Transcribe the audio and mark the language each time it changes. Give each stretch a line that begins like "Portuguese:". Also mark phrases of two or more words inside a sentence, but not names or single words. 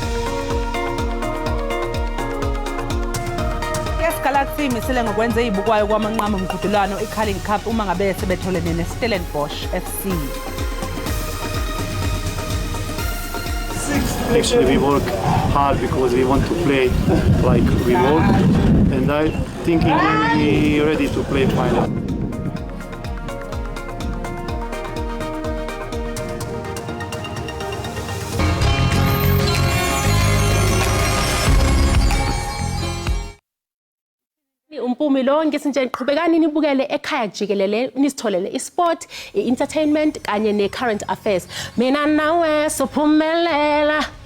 Zulu: Galaxy misile ngokwenza izibukwayo kwamanqamu omqhudelwano eCarling Cup uma ngabe sebetholene neStellenbosch FC.
English: Actually, we work hard because we want to play like we work, and I think we're ready to play final.
Zulu: Umpumi lonke sinje iqhubekani nibukele Ekhaya Jikelele nisitholele
English: isport entertainment
Zulu: kanye ne-
English: current affairs
Zulu: mina nawe sophumelela